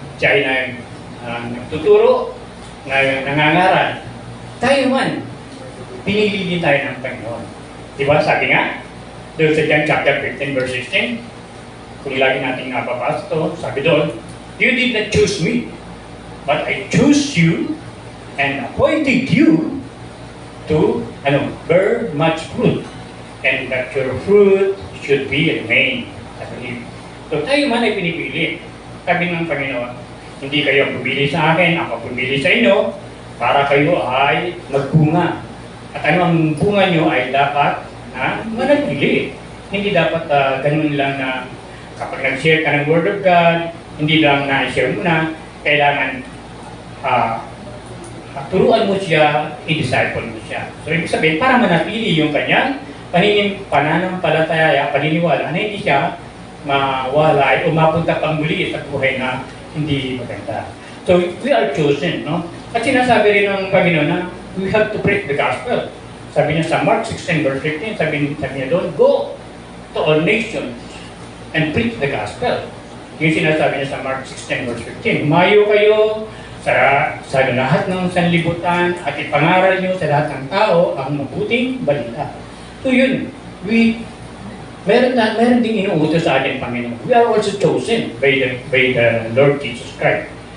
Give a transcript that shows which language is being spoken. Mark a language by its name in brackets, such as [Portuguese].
[Filipino] Siya ay nagtuturo, nangangaral. Tayo man, pinili din tayo ng Panginoon. Di ba? Sabi nga, doon sa John chapter 15 verse 16, kung lagi natin napapasa ito, sabi doon, [English] you did not choose me, but I chose you and appointed you to bear much fruit, and that your fruit should be remain. [Filipino] So tayo man ay pinipili. Sabi ng Panginoon, hindi kayo pumili sa akin, ako pumili sa inyo, para kayo ay magbunga. At ano ang bunga nyo ay dapat manatili. Hindi dapat ganun lang na kapag nag-share ka ng Word of God, hindi lang na-share mo na, kailangan turuan mo siya, i-disciple mo siya. So ibig sabihin, para manatili yung kanyang pananampalataya, paniniwala na hindi siya mawala o mapunta pang muli sa buhay na hindi maganda. [English] So we are chosen, no? [Filipino] At sinasabi rin ng Panginoon na [English] we have to preach the gospel. [Filipino] Sabi niya sa Mark 16 verse 15, sabi niya doon, [English] go to all nations and preach the gospel. [Filipino] Yung sinasabi niya sa Mark 16 verse 15, humayo kayo sa lahat ng sanlibutan at ipangaral niyo sa lahat ng tao ang mabuting balita. So yun, meron ding inuutos sa atin, Panginoon. [English] We are also chosen by the Lord Jesus Christ.